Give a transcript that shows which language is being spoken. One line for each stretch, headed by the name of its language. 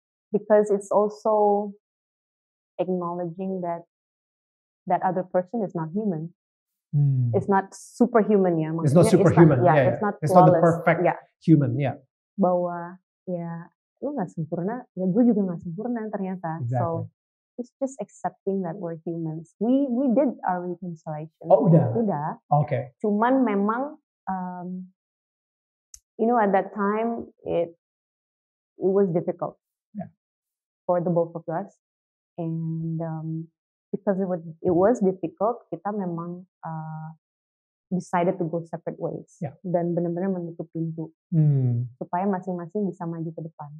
English: Because it's also acknowledging that other person is not human. It's not superhuman ya.
Indonesian: Maksudnya,
English: it's not superhuman. It's not it's not the perfect human. Yeah.
Indonesian: Bahwa ya lu nggak sempurna, ya gue juga nggak sempurna ternyata.
English: Exactly. So it's just accepting that we're humans. We did our reconciliation.
Indonesian: Oh udah. Oke. Okay. Cuman memang
English: at that time it was difficult for the both of us, and because it was difficult,
Indonesian: kita memang
English: decided to go separate ways,
Indonesian: dan benar-benar menutup pintu supaya masing-masing bisa maju ke depan.